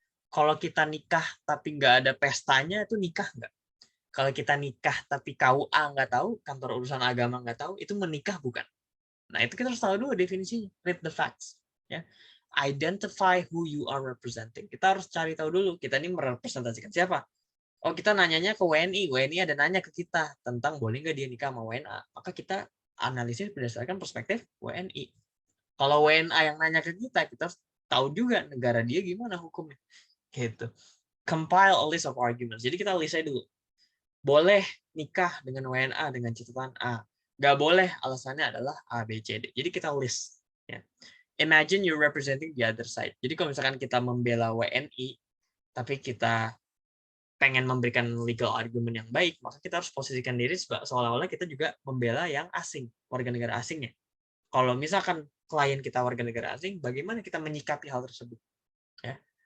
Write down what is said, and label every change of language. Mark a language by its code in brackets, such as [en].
[id] Kalau kita nikah tapi nggak ada pestanya, itu nikah nggak? Kalau kita nikah tapi KUA nggak tahu, kantor urusan agama nggak tahu, itu menikah bukan? Nah, itu kita harus tahu dulu definisinya. [en] Read the facts. Ya. Identify who you are representing. [id] Kita harus cari tahu dulu, kita ini merepresentasikan siapa? Oh, kita nanyanya ke WNI. WNI ada nanya ke kita tentang boleh nggak dia nikah sama WNA. Maka kita analisis berdasarkan perspektif WNI. Kalau WNA yang nanya ke kita harus tahu juga negara dia gimana hukumnya. Gitu. [en] Compile a list of arguments. [id] Jadi kita list aja dulu. Boleh nikah dengan WNA dengan catatan A. Nggak boleh, alasannya adalah A, B, C, D. Jadi kita list. Ya. [en] Imagine you're representing the other side. [id] Jadi kalau misalkan kita membela WNI, tapi kita pengen memberikan legal argument yang baik, maka kita harus posisikan diri seolah-olah kita juga membela yang asing, warga negara asingnya. Kalau misalkan klien kita warga negara asing, bagaimana kita menyikapi hal tersebut? Ya.